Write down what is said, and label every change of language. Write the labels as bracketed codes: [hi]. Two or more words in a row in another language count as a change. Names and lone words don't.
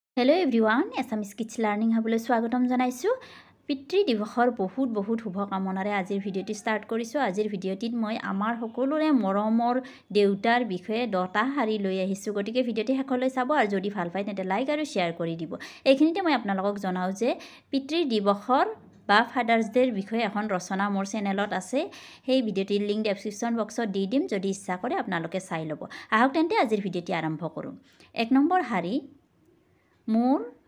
[en] Hello everyone [as] एसामिस किड्स लार्निंग हाबले স্বাগতম জনাইছু পিতৃ দিৱসৰ বহুত শুভকামনাৰে আজিৰ ভিডিঅ'টি ষ্টাৰ্ট কৰিছু আজিৰ ভিডিঅ'টিত মই আমাৰ সকলোৰে মৰমৰ দেউতাৰ বিষয়ে 10টা হাৰি লৈ আহিছো গটিকে ভিডিওটি হেকলৈ চাব আৰু যদি ভাল পায় তেন্তে লাইক আৰু শেয়াৰ কৰি দিব এইখিনিতে মই আপোনালোকক জনাও যে পিতৃ দিৱসৰ বা [en] Father's Day [as] বিষয়ে এখন ৰচনা মোৰ চেনেলত আছে সেই ভিডিওটিৰ লিংক [en] description box [as] দি দিম যদি ইচ্ছা কৰে আপোনালোকে চাই ল'ব আহক তেন্তে আজিৰ ভিডিওটি আৰম্ভ কৰোঁ 1 নম্বৰ হাৰি মোৰ